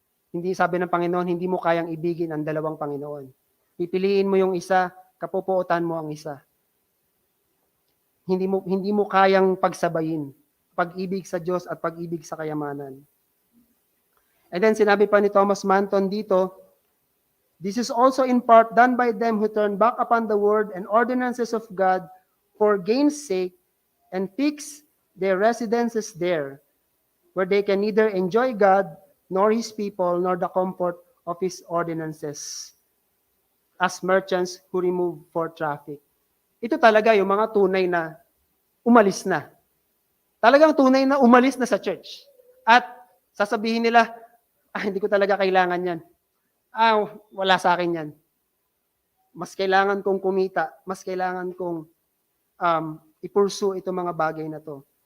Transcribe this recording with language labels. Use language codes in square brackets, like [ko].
[tl] Hindi, sabi ng Panginoon, hindi mo kayang ibigin ang dalawang Panginoon. Pipiliin mo yung isa, kapupuotan mo ang isa. Hindi mo kayang pagsabayin pag-ibig sa Diyos at pag-ibig sa kayamanan. [en] And then [tl] sinabi pa ni Thomas Manton dito, [en] this is also in part done by them who turn back upon the word and ordinances of God for gain's sake and fix their residences there, where they can neither enjoy God nor His people nor the comfort of His ordinances, as merchants who remove for traffic. [tl] Ito talaga yung mga tunay na umalis na. Talagang tunay na umalis na sa church. At sasabihin nila, hindi ko talaga kailangan yan. Wala sa akin yan. Mas kailangan kong kumita, mas kailangan kong i-pursue itong mga bagay na to.